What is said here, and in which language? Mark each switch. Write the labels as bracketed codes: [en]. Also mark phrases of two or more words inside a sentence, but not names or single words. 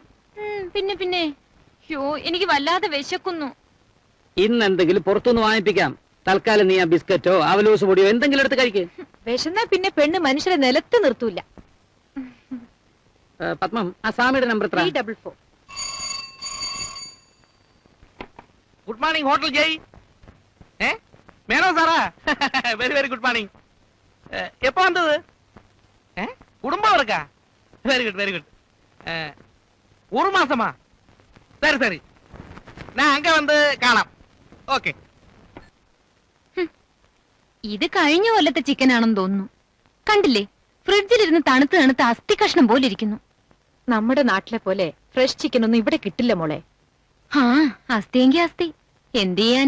[ml] പിന്നെ പിന്നെ എനിക്ക് വല്ലാതെ വിശക്കുന്നു. ഇന്ന് എന്തെങ്കിലും പുറത്തുനിന്ന് വാങ്ങിപ്പിക്കാം. തൽക്കാലം നീ ആ ബിസ്ക്കറ്റോ അവലൂസ് പൊടിയോ എന്തെങ്കിലും എടുത്ത് കഴിക്ക്. വിശന്നാ പിന്നെ പെണ്ണ് മനുഷ്യരെ നിലത്ത് നിർത്തൂല. പത്മം, ആ സ്വാമിയുടെ നമ്പർ എത്ര? 344. [en] good morning hotel Jay. [ta] மேனோ சாரா? [en] very very good morning. [ta] எப்போ வந்தது? குடும்பம் இருக்கா? [en] very good very good. [ta] ஒரு மாசமா? சரி சரி, நான் அங்க வந்து കാണാം. ഓക്കെ. [ml] ഇത് കഴിഞ്ഞ കൊല്ലത്തെ ചിക്കൻ ആണെന്ന് തോന്നുന്നു. കണ്ടില്ലേ, ഫ്രിഡ്ജിലിരുന്ന് തണുത്ത് തണുത്ത് അസ്ഥി കഷ്ണം പോലെ ഇരിക്കുന്നു. നമ്മുടെ നാട്ടിലെ പോലെ ഫ്രഷ് ചിക്കൻ ഒന്നും ഇവിടെ കിട്ടില്ല മോളെ. ആ, അസ്ഥിയെങ്കി അസ്ഥി, എന്ത് ചെയ്യാൻ.